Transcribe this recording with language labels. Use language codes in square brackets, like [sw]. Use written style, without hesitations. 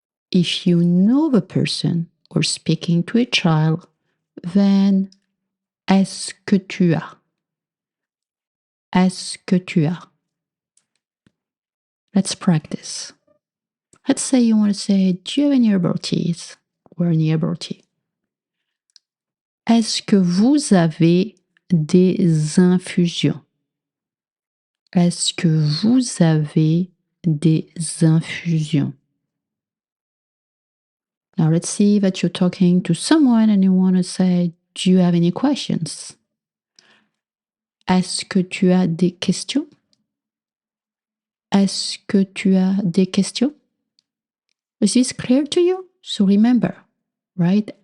[en] If you know the person or speaking to a child, then [fr] est-ce que tu as? Est-ce que tu as? [en] Let's practice. Let's say you want to say, do you have any herbal teas or any herbal tea? [fr] Est-ce que vous avez des infusions? Est-ce que vous avez des infusions? [en] Now let's see that you're talking to someone and you want to say, do you have any questions? [fr] Est-ce que tu as des questions? Est-ce que tu as des questions? [en] Is this clear to you? So remember, right?